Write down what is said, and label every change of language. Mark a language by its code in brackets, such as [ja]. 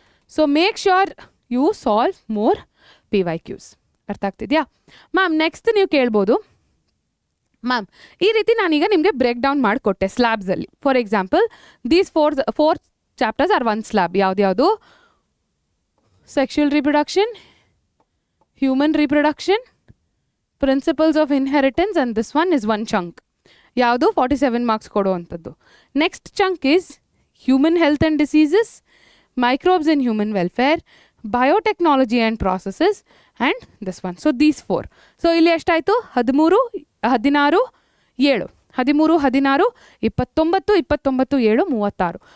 [en] So make sure you solve more PYQs. [kn] ಅರ್ಥ ಆಗ್ತಿದೆಯಾ ma'am? Next ನೀವು ಕೇಳ್ಬೋದು, ಮ್ಯಾಮ್ ಈ ರೀತಿ ನಾನೀಗ ನಿಮಗೆ break down ಮಾಡಿಕೊಟ್ಟೆ ಸ್ಲ್ಯಾಬ್ಸಲ್ಲಿ. [en] For example these four chapters are 1 slab. ಯಾವ್ದ್ಯಾವುದು? sexual reproduction, human reproduction, principles of inheritance, and this one is one chunk. [kn] ಯಾವುದು 47 marks ಕೊಡುವಂಥದ್ದು. [en] Next chunk is human health and diseases, microbes in human welfare, biotechnology and processes and this one. So these 4. [kn] So ಇಲ್ಲಿ ಎಷ್ಟಾಯಿತು? 13, 16, 7. 13, 16, 29, 29, 7, 36.